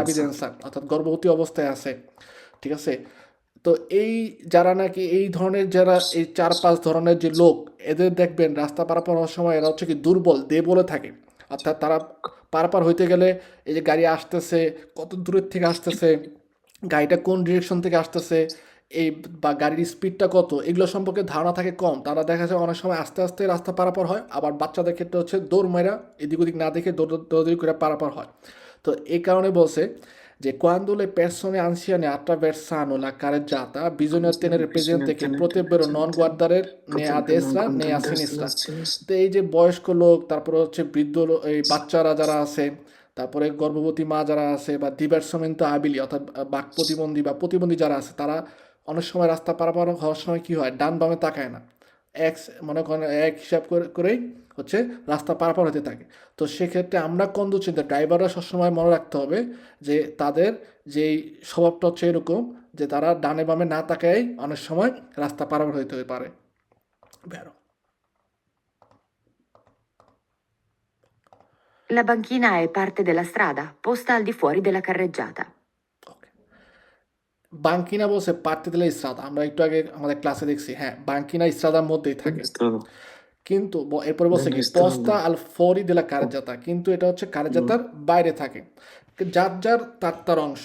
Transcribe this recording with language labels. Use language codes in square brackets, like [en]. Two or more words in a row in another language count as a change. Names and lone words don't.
[bn] গ্রাভিডেন্সা, অর্থাৎ গর্ভবতী অবস্থায় আছে। ঠিক আছে, তো এই যারা নাকি এই ধরনের যারা এই 4-5 ধরনের যে লোক, এদের দেখবেন রাস্তা পারাপার হওয়ার সময় এরা হচ্ছে কি দুর্বল দেবলে থাকে, অর্থাৎ তারা পারাপার হইতে গেলে এই যে গাড়ি আসতেছে কত দূরের থেকে আসতেছে, গাড়িটা কোন ডিরেকশন থেকে আসতেছে, এই বা গাড়ির স্পিডটা কত, এগুলো সম্পর্কে ধারণা থাকে কম। তারা দেখা যায় অনেক সময় আস্তে আস্তে রাস্তা পারাপার হয়, আবার বাচ্চাদের ক্ষেত্রে হচ্ছে দৌড় মেরা এদিক ওদিক না দেখে দৌড়দৌড়ি করে পারাপার হয়। তো এই কারণে বলছে যে [it] quando le persone anziane attraversano la carreggiata bisogna tenere presente che potrebbero non guardare né a destra né a sinistra. [bn] তো এই যে বয়স্ক লোক, তারপরে হচ্ছে বৃদ্ধ এই বাচ্চারা যারা আছে, তারপরে গর্ভবতী মা যারা আছে বা [it] diversamente abili [bn] অর্থাৎ বাক প্রতিবন্ধী বা প্রতিবন্ধী যারা আছে, তারা অনেক সময় রাস্তা পারাপার হওয়ার সময় কি হয়, ডান বামে তাকায় না, এক মনে করেন এক হিসাব করেই হচ্ছে রাস্তা পারাপার হতে থাকে। তো সেক্ষেত্রে আমরা কন্ডুচিন্তা ড্রাইভাররা সবসময় মনে রাখতে হবে যে তাদের যেই স্বভাবটা হচ্ছে এরকম যে তারা ডানে বামে না তাকায় অনেক সময় রাস্তা পারাপার হতে পারে। [it] Vero. La banchina è parte della strada, posta al di fuori della carreggiata. Okay. [bn] বাঙ্কিনা বলছে [it] parte della strada, [bn] আমরা একটু আগে আমাদের ক্লাসে দেখছি, হ্যাঁ বাঙ্কিনা ইস্রাদার মধ্যেই থাকে, strada কিন্তু এরপরে বলছে কি Dell'Istrada. [it] posta al fuori della carreggiata, [bn] কিন্তু এটা হচ্ছে কারেজাতার বাইরে থাকে, যার যার তার তার অংশ।